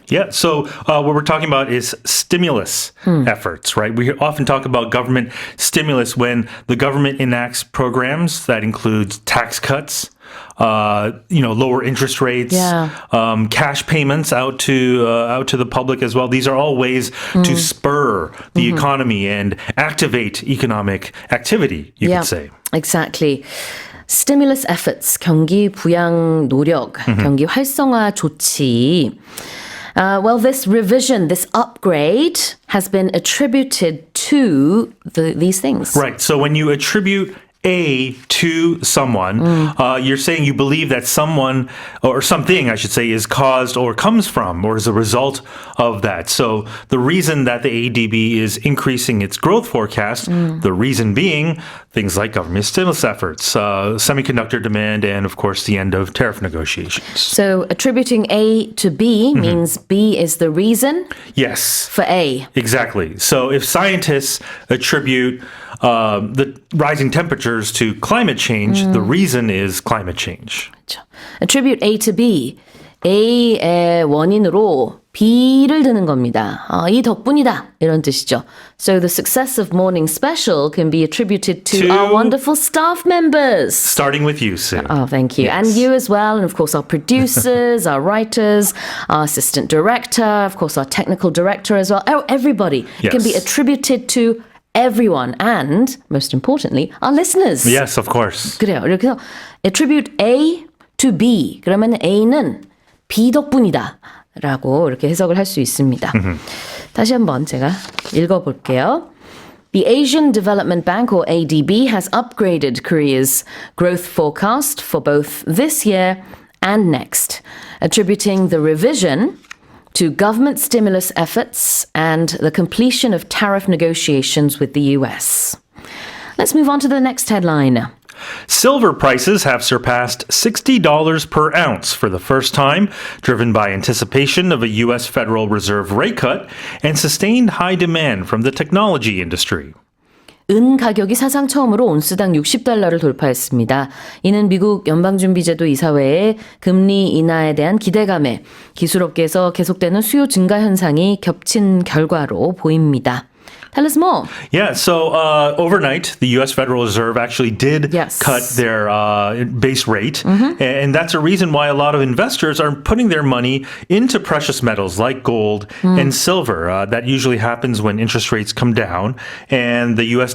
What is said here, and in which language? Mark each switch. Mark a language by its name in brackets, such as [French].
[English] Yeah, so what we're talking about is stimulus efforts, right? We often talk about government stimulus when the government enacts programs that includes tax cuts, lower interest rates, cash payments out to the public as well. These are all ways to spur the economy and activate economic activity, you could say. Exactly. Stimulus efforts, [Korean] 경기 부양 노력, 경기 활성화 조치. [English] Well, this revision, this upgrade has been attributed to these things. Right. So when you attribute A to someone, you're saying you believe that someone or something, I should say, is caused or comes from or is a result of that. So the reason that the ADB is increasing its growth forecast, the reason being things like government stimulus efforts, semiconductor demand, and of course the end of tariff negotiations. So attributing A to B means B is the reason Yes. for A. Exactly. So if scientists attribute the rising temperatures to climate change, the reason is climate change. [Korean] 그렇죠. [English] Attribute A to B. [Korean] A의 원인으로 B를 드는 겁니다. 이 덕분이다. 이런 뜻이죠. [English] So the success of Morning Special can be attributed to our wonderful staff members. Starting with you, Sue. Oh, thank you. Yes. And you as well. And of course, our producers, our writers, our assistant director, of course, our technical director as well. Oh, everybody. It can be Yes. attributed to everyone. And most importantly, our listeners. Yes, of course. [Korean] 그래요. 이렇게 해서 [English] attribute A to B. [Korean] 그러면 A는 B 덕분이다. 라고 이렇게 해석을 할 수 있습니다. 다시 한번 제가 읽어볼게요. [English] The Asian Development Bank, or ADB, has upgraded Korea's growth forecast for both this year and next, attributing the revision to government stimulus efforts and the completion of tariff negotiations with the US. Let's move on to the next headline. Silver prices have surpassed $60 per ounce for the first time, driven by anticipation of a U.S. Federal Reserve rate cut and sustained high demand from the technology industry. [Korean] 은 가격이 사상 처음으로 온스당 60달러를 돌파했습니다. 이는 미국 연방준비제도 이사회의 금리 인하에 대한 기대감에 기술업계에서 계속되는 수요 증가 현상이 겹친 결과로 보입니다. [English] Tell us more. Yeah, so overnight, the U.S. Federal Reserve actually did cut their base rate. And that's a reason why a lot of investors are putting their money into precious metals like gold and silver. That usually happens when interest rates come down and the U.S.